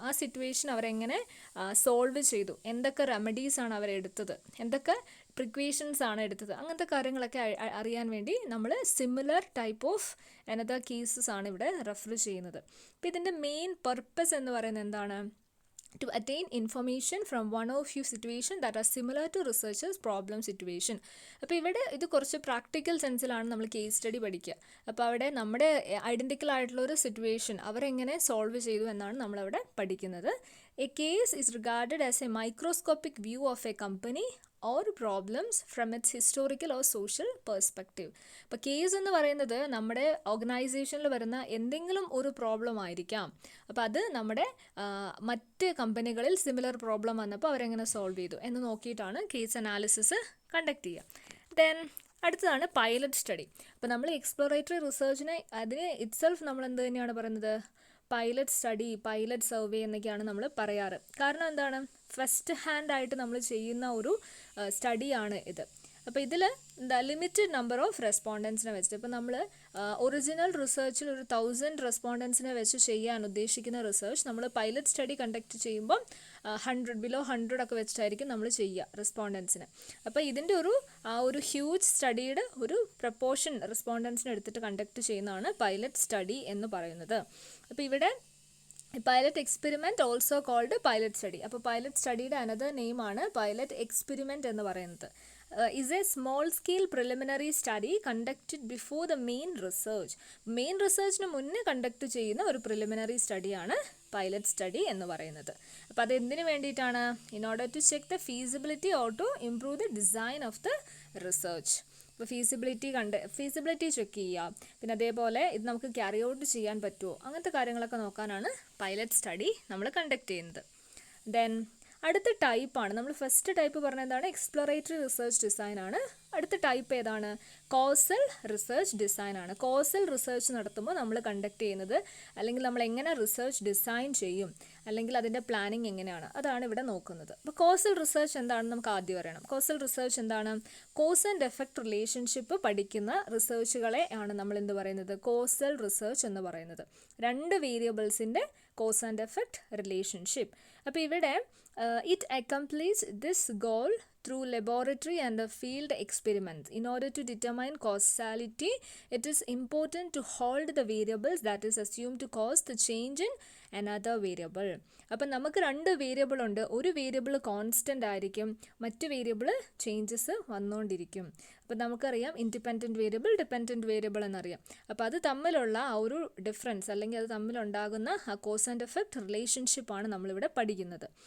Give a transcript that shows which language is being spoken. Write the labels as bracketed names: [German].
[Malayalam] ആ സിറ്റുവേഷൻ അവരെങ്ങനെ സോൾവ് ചെയ്തു, എന്തൊക്കെ റെമഡീസാണ് അവരെടുത്തത്, എന്തൊക്കെ പ്രിക്വേഷൻസ് ആണ് എടുത്തത്, അങ്ങനത്തെ കാര്യങ്ങളൊക്കെ അറിയാൻ വേണ്ടി നമ്മൾ similar type of another cases ആണ് ഇവിടെ റെഫർ ചെയ്യുന്നത്. അപ്പോൾ ഇതിൻ്റെ മെയിൻ പർപ്പസ് എന്ന് പറയുന്നത് എന്താണ്? [English] To attain information from one or few situations that are similar to researchers' problem situation. [Malayalam] അപ്പോൾ ഇവിടെ ഇത് കുറച്ച് പ്രാക്ടിക്കൽ സെൻസിലാണ് നമ്മൾ കേസ് സ്റ്റഡി പഠിക്കുക. അപ്പോൾ അവിടെ നമ്മുടെ ഐഡൻറ്റിക്കൽ ആയിട്ടുള്ള ഒരു സിറ്റുവേഷൻ അവരെങ്ങനെ സോൾവ് ചെയ്തു എന്നാണ് നമ്മളവിടെ പഠിക്കുന്നത്. [English] A case is regarded as a microscopic view of a company or problems from its historical or social perspective. [Malayalam] അപ്പോൾ കേസ് എന്ന് പറയുന്നത് നമ്മുടെ ഓർഗനൈസേഷനിൽ വരുന്ന എന്തെങ്കിലും ഒരു പ്രോബ്ലം ആയിരിക്കാം. അപ്പോൾ അത് നമ്മുടെ മറ്റ് കമ്പനികളിൽ സിമിലർ പ്രോബ്ലം വന്നപ്പോൾ അവരെങ്ങനെ സോൾവ് ചെയ്തു എന്ന് നോക്കിയിട്ടാണ് കേസ് അനാലിസിസ് കണ്ടക്ട് ചെയ്യുക. ദെൻ അടുത്തതാണ് പൈലറ്റ് സ്റ്റഡി. അപ്പോൾ നമ്മൾ എക്സ്പ്ലോറേറ്ററി റിസർച്ചിനെ അതിന് ഇറ്റ്സെൽഫ് നമ്മൾ എന്ത് തന്നെയാണ് പറയുന്നത്? പൈലറ്റ് സ്റ്റഡി, പൈലറ്റ് സർവേ എന്നൊക്കെയാണ് നമ്മൾ പറയാറ്. കാരണം എന്താണ്? ഫസ്റ്റ് ഹാൻഡ് ആയിട്ട് നമ്മൾ ചെയ്യുന്ന ഒരു സ്റ്റഡിയാണ് ഇത്. അപ്പോൾ ഇതിൽ ലിമിറ്റഡ് നമ്പർ ഓഫ് റെസ്പോണ്ടൻസിനെ വെച്ചിട്ട് ഇപ്പോൾ നമ്മൾ ഒറിജിനൽ റിസർച്ചിൽ ഒരു 1000 റെസ്പോണ്ടൻസിനെ വെച്ച് ചെയ്യാൻ ഉദ്ദേശിക്കുന്ന റിസർച്ച് നമ്മൾ പൈലറ്റ് സ്റ്റഡി കണ്ടക്ട് ചെയ്യുമ്പം 100 ഒക്കെ വെച്ചിട്ടായിരിക്കും നമ്മൾ ചെയ്യുക റെസ്പോണ്ടൻസിന്. അപ്പോൾ ഇതിൻ്റെ ഒരു ഹ്യൂജ് സ്റ്റഡിയുടെ ഒരു പ്രപ്പോർഷൻ റെസ്പോണ്ടൻസിനെ എടുത്തിട്ട് കണ്ടക്ട് ചെയ്യുന്നതാണ് പൈലറ്റ് സ്റ്റഡി എന്ന് പറയുന്നത്. അപ്പോൾ ഇവിടെ pilot experiment [English] also called [Malayalam] pilot study. അപ്പോൾ പൈലറ്റ് സ്റ്റഡിയുടെ അനദർ നെയിമാണ് പൈലറ്റ് എക്സ്പെരിമെൻറ്റ് എന്ന് പറയുന്നത്. [English] is a small scale preliminary study conducted before the main research. [Malayalam] Main റിസർച്ചിന് മുന്നേ കണ്ടക്ട് ചെയ്യുന്ന ഒരു പ്രിലിമിനറി സ്റ്റഡിയാണ് പൈലറ്റ് സ്റ്റഡി എന്ന് പറയുന്നത്. അപ്പോൾ അത് എന്തിനു വേണ്ടിയിട്ടാണ്? [English] In order to check the feasibility or to improve the design of the research. [Malayalam] ഇപ്പോൾ ഫീസിബിലിറ്റി ചെക്ക് ചെയ്യുക, പിന്നെ അതേപോലെ ഇത് നമുക്ക് ക്യാരി ഔട്ട് ചെയ്യാൻ പറ്റുമോ, അങ്ങനത്തെ കാര്യങ്ങളൊക്കെ നോക്കാനാണ് പൈലറ്റ് സ്റ്റഡി നമ്മൾ കണ്ടക്ട് ചെയ്യുന്നത്. ദെൻ അടുത്ത ടൈപ്പാണ്, നമ്മൾ ഫസ്റ്റ് ടൈപ്പ് പറഞ്ഞ എന്താണ്? എക്സ്പ്ലോറേറ്ററി റിസർച്ച് ഡിസൈൻ ആണ്. അടുത്ത ടൈപ്പ് ഏതാണ്? കോസൽ റിസർച്ച് ഡിസൈൻ ആണ്. കോസൽ റിസർച്ച് നടത്തുമ്പോൾ നമ്മൾ കണ്ടക്ട് ചെയ്യുന്നത്, അല്ലെങ്കിൽ നമ്മൾ എങ്ങനെ റിസർച്ച് ഡിസൈൻ ചെയ്യും, അല്ലെങ്കിൽ അതിൻ്റെ പ്ലാനിങ് എങ്ങനെയാണ്, അതാണ് ഇവിടെ നോക്കുന്നത്. അപ്പോൾ കോസൽ റിസർച്ച് എന്താണെന്ന് നമുക്ക് ആദ്യം അറിയണം. കോസൽ റിസർച്ച് എന്താണ്? കോസ് ആൻഡ് എഫക്റ്റ് റിലേഷൻഷിപ്പ് പഠിക്കുന്ന റിസർച്ചുകളെ ആണ് നമ്മൾ എന്ത് പറയുന്നത്? കോസൽ റിസർച്ച് എന്ന് പറയുന്നത്. രണ്ട് വേരിയബിൾസിൻ്റെ കോസ് ആൻഡ് എഫക്റ്റ് റിലേഷൻഷിപ്പ്. അപ്പോൾ ഇവിടെ [English] it accomplishes this goal through laboratory and field experiments. In order to determine causality, it is important to hold the variables that is assumed to cause the change in another variable. [Malayalam] അപ്പം നമുക്ക് രണ്ട് variable ഉണ്ട്. ഒരു variable constant ആയിരിക്കും, മറ്റ് variable changes വന്നുകൊണ്ടിരിക്കും. അപ്പം നമുക്കറിയാം ഇൻഡിപെൻഡൻറ്റ് വേരിയബിൾ, ഡിപെൻഡൻറ്റ് വേരിയബിൾ എന്നറിയാം. അപ്പോൾ അത് തമ്മിലുള്ള ആ ഒരു ഡിഫറൻസ്, അല്ലെങ്കിൽ അത് തമ്മിലുണ്ടാകുന്ന ആ കോസ് ആൻഡ് എഫക്റ്റ് റിലേഷൻഷിപ്പാണ് നമ്മളിവിടെ പഠിക്കുന്നത്.